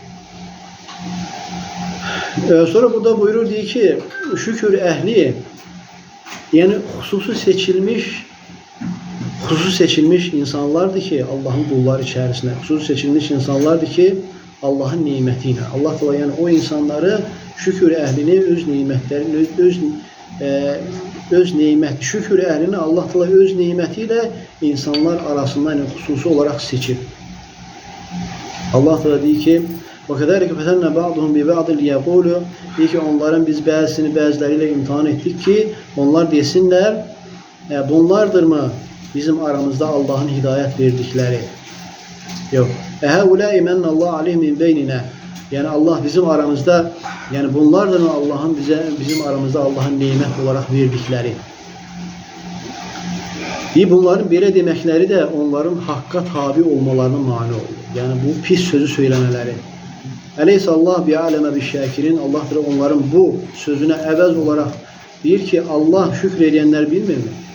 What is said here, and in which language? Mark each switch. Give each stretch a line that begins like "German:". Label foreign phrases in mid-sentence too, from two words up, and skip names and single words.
Azerbaijani: Sonra burada buyurur, deyir ki, şükür əhli, yəni xüsusi seçilmiş insanlardır ki, Allah'ın qulları içərisində, xüsusi seçilmiş insanlardır ki, Allah'ın niməti ilə. Allah Teala yəni o insanları, şükür əhlini öz nimətlərini, öz nimət, şükür əhlini Allah Teala öz niməti ilə insanlar arasında yəni, xüsusi olaraq seçir. Allah Teala deyir ki,
Arabic: وَكَذَلِكَ فَتَنَّ بَعْضُهُمْ بِبَعْضٍ لِيَقُولُوا,
Azerbaijani: deyir ki, onların biz bəziləriyle imtihan etdik ki, onlar desinlər, bunlardırmı bizim aramızda Allah'ın hidayət verdikləri? Yox.
Arabic: اَهَوْلَاءِ مَنَّ اللّٰهُ عَلَيْهِمْ مِنْ بَيْنِنَا,
Azerbaijani: yəni Allah bizim aramızda, yəni bunlardırmı Allah'ın bizim aramızda Allah'ın nimət olarak verdikləri? Bunların belə deməkləri də onların haqqa tabi olmalarına mani olur. Yəni bu pis sözü söyləmələri.
Arabic: أليس الله بأعلم بالشاكرين,
Azerbaijani: Allah onların bu sözünə əvəz olaraq deyir ki, Allah şükür edənlər bilmirmi?